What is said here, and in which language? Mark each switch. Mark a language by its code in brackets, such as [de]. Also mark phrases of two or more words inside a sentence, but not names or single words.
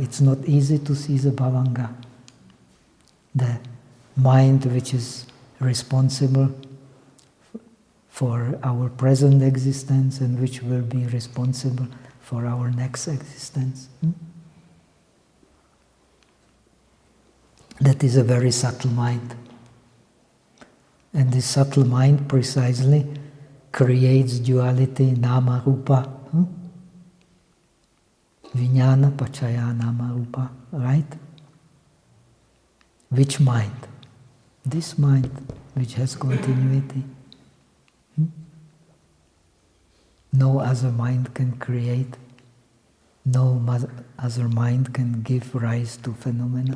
[en] It's not easy to see the bhavanga. The mind which is responsible for our present existence and which will be responsible for our next existence. That is a very subtle mind. And this subtle mind precisely creates duality, [pi] nama, rupa. Vijnana, paccaya, nama, rupa. [en] Right? Which mind? This mind, which has continuity. No other mind can create. No other mind can give rise to phenomena.